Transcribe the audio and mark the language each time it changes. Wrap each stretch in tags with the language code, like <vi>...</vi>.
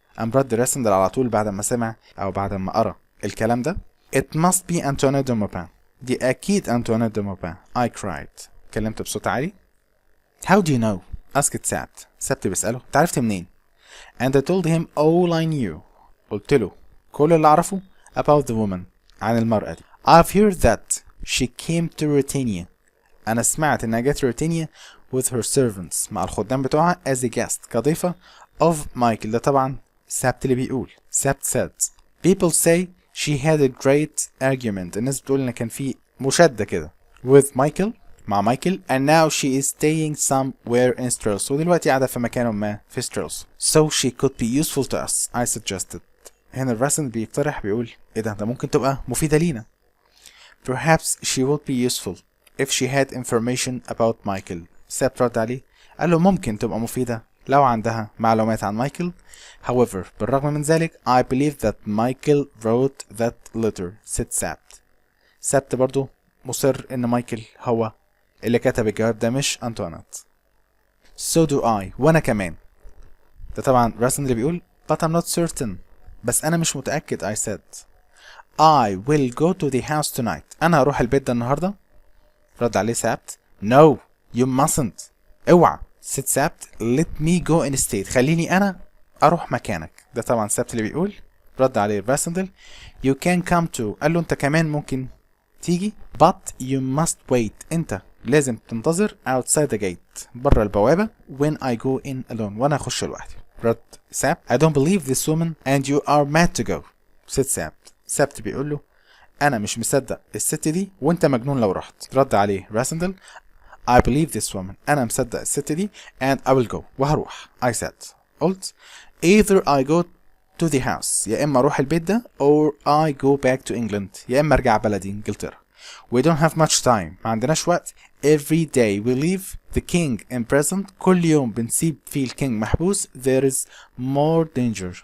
<ar>قام رد راسندل على طول بعد ما سمع أو بعد ما قرأ الكلام ده.</ar> <en>it must be Antoinette de Maupin.</en> <ar>دي أكيد أنطوانيت دي موبان.</ar> <en>I cried.</en> <ar>كلمت بصوت عالي.</ar> <en>How do you know? asked Sapt. Sapt</en> <ar>بيسأله أنت عرفت منين؟</ar> <en>And I told him all I knew.</en> <ar>قلت له كل اللي أعرفه</ar> <en>about the woman</en> <ar>عن المرأة دي.</ar> <en>I've heard that she came to Ruritania.</en> <ar>أنا سمعت إنها جت روتينيا</ar> <en>with her servants</en> <ar>مع الخدام بتوعها</ar> <en>as a guest</en> <ar>كضيفة of Michael. ده طبعا سابت اللي بيقول.</ar> <en>Sapt said people say she had a great argument.</en> <ar>الناس بتقول إن كان في مشادة كده with Michael مع مايكل.</ar> <en>and now she is staying somewhere in Strauss.</en> <ar>ودلوقتي قاعدة في مكان ما في Strauss.</ar> <en>so she could be useful to us. I suggested.</en> <ar>هنا الرسم بيقترح بيقول إيه ده ممكن تبقى مفيدة لينا.</ar> <en>perhaps she would be useful if she had information about Michael.</en> <ar>سابت رد عليه قال له ممكن تبقى مفيدة لو عندها معلومات عن مايكل.</ar> <en>however</en> <ar>بالرغم من ذلك</ar> <en>I believe that Michael wrote that letter. said Sapt.</en> <ar>سابت برضو مصر ان مايكل هو اللي كتب الجواب ده مش أنطوانيت.</ar> <en>so do I.</en> <ar>وانا كمان. ده طبعا راسن اللي بيقول</ar> <en>but I'm not certain.</en> <ar>بس انا مش متأكد.</ar> <en>I said I will go to the house tonight.</en> <ar>انا هروح البيت ده النهاردة. رد عليه سابت</ar> <en>no you mustn't.</en> <ar>اوعى.</ar> <en>said Sapt let me go instead.</en> <ar>خليني انا اروح مكانك. ده طبعا سابت اللي بيقول. رد عليه راسندل</ar> <en>you can come too.</en> <ar>قال له انت كمان ممكن تيجي</ar> <en>but you must wait.</en> <ar>انت لازم تنتظر</ar> <en>outside the gate</en> <ar>برا البوابة</ar> <en>when I go in alone.</en> <ar>وانا اخش لوحدي. رد سابت</ar> <en>I don't believe this woman and you are mad to go.</en> <ar>said سابت. سابت بيقول له انا مش مصدق الست دي وانت مجنون لو رحت.</ar> <en>رد عليه Rassendyll I believe this woman.</en> <ar>انا مصدق الست دي</ar> <en>and I will go.</en> <ar>وهروح.</ar> <en>I said</en> <ar>قلت</ar> <en>either I go to the house</en> <ar>يا اما اروح البيت ده</ar> <en>or I go back to England</en> <ar>يا اما ارجع بلدي انجلترا.</ar> <en>We don't have much time.</en> <ar>ما عندناش وقت.</ar> <en>Every day we leave the king in prison.</en> <ar>كل يوم بنسيب فيه الكينج محبوس.</ar> <en>There is more danger.</en>